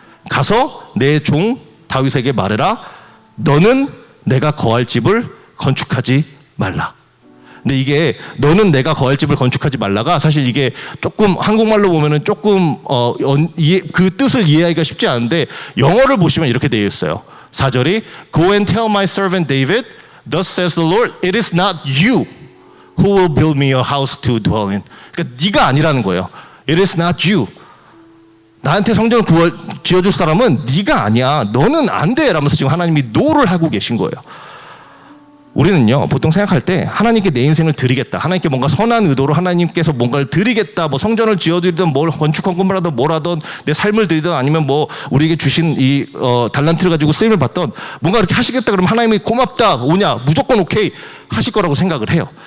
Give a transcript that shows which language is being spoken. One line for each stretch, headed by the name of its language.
Korean: 가서 내 종 다윗에게 말해라. 너는 내가 거할 집을 건축하지 말라. 근데 이게 너는 내가 거할 집을 건축하지 말라가 사실 이게 조금 한국말로 보면은 조금 그 뜻을 이해하기가 쉽지 않은데 영어를 보시면 이렇게 되어 있어요.
English: 4절이 Go and tell my servant David, thus says the Lord, it is not you who will build me a house to dwell in.
Korean: 그러니까 네가 아니라는 거예요.
English: It is not you.
Korean: 나한테 성전을 지어줄 사람은 네가 아니야. 너는 안 돼. 라면서 지금 하나님이 노를 하고 계신 거예요. 우리는요, 보통 생각할 때 하나님께 내 인생을 드리겠다. 하나님께 뭔가 선한 의도로 하나님께서 뭔가를 드리겠다. 뭐 성전을 지어드리든 뭘 건축 헌금을 하든 뭘 하든 내 삶을 드리든 아니면 뭐 우리에게 주신 이 달란트를 가지고 쓰임을 받던 뭔가 이렇게 하시겠다 그러면 하나님이 고맙다 오냐 무조건 오케이 하실 거라고 생각을 해요.